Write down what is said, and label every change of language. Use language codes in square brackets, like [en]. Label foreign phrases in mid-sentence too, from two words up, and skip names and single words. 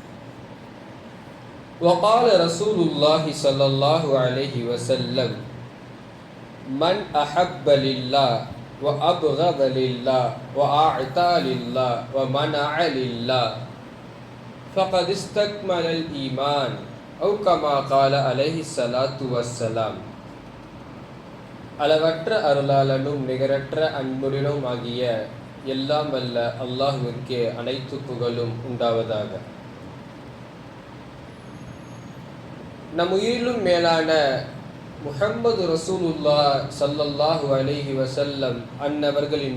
[ar] وقال رسول الله صلى الله عليه وسلم: من أحب لله وأبغض لله وأعطى لله ومنع لله فقد استكمل الإيمان، أو كما قال عليه الصلاة والسلام. [ta] அளவற்ற அருளாளனும் நிகரற்ற அன்புடனும் ஆகிய எல்லாம் வல்ல அல்லாஹ்விற்கே அனைத்து புகழும் உண்டாவதாக. நம் உயிரிலும் மேலான [ar] محمد رسول الله صلى الله عليه وسلم [ta] அன்னவர்களின்